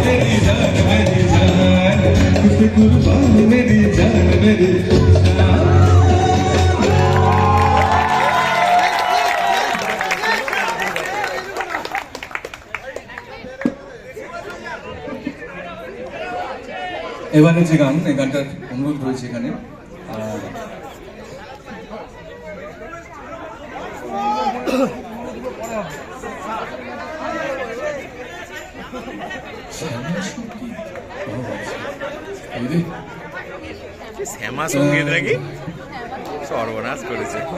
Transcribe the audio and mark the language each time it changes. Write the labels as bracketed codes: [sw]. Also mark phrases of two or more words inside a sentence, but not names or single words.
[hi] जान मेरी जान तुझे कुर्बान मेरी जान मेरी जान। [bn] এবারে যে গান এই গানটার অনুরোধ রয়েছে এখানে শ্যামা সঙ্গীত নাকি সর্বনাশ করেছে